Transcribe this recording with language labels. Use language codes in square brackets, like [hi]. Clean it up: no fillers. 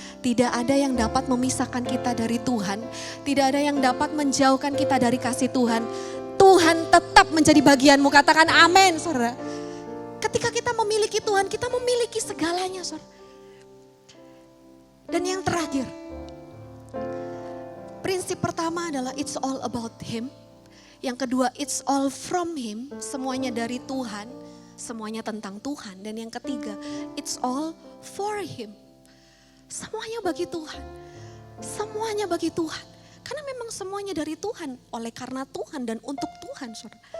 [id] Tidak ada yang dapat memisahkan kita dari Tuhan. Tidak ada yang dapat menjauhkan kita dari kasih Tuhan. Tuhan tetap menjadi bagianmu. Katakan amin, saudara. Ketika kita memiliki Tuhan, kita memiliki segalanya, saudara. Dan yang terakhir, prinsip pertama adalah [en] it's all about Him. [id] Yang kedua, [en] it's all from Him. [id] Semuanya dari Tuhan, semuanya tentang Tuhan. Dan yang ketiga, [en] it's all for Him. [id] Semuanya bagi Tuhan. Semuanya bagi Tuhan. Karena memang semuanya dari Tuhan, oleh karena Tuhan dan untuk Tuhan, saudara.